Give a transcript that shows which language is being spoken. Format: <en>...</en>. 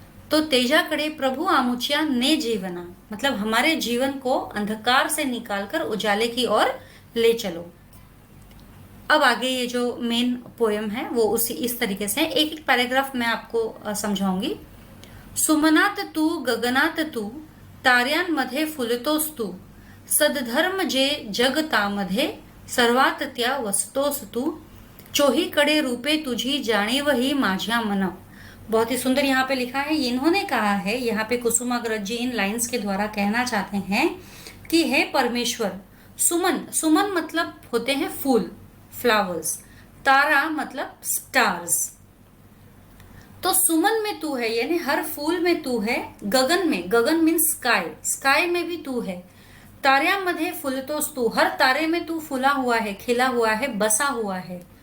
<hi>तो</hi> <mr>तेजाकडे प्रभु आमुच्या ने जीवना</mr> <hi>मतलब हमारे जीवन को अंधकार से निकालकर उजाले की ओर ले चलो। अब आगे ये जो मेन पोएम है वो उसी इस तरीके से, एक एक पैराग्राफ मैं आपको समझाऊंगी।</hi> <mr>सुमनात तू गगनात तू, ताऱ्यांमध्ये फुलतोस तू, सद्धर्म जे जगतामध्ये सर्वात त्या वसतोस तू, चोहीकडे रूपे तुझी जाणीव ही माझ्या मन।</mr> <hi>बहुत ही सुंदर यहाँ पे लिखा है। इन्होंने कहा है, यहाँ पे कुसुमाग्रज जी इन लाइंस के द्वारा कहना चाहते हैं कि हे परमेश्वर, सुमन, सुमन मतलब होते हैं फूल, फ्लावर्स, तारा मतलब स्टार्स। तो सुमन में तू है यानी हर फूल में तू है, गगन में, गगन मीन्स स्काई, स्काई में भी तू है,</hi> <mr>ताऱ्यामध्ये फुलतोस तू,</mr> <hi>हर तारे में तू फुला हुआ है, खिला हुआ है, बसा हुआ है।</hi>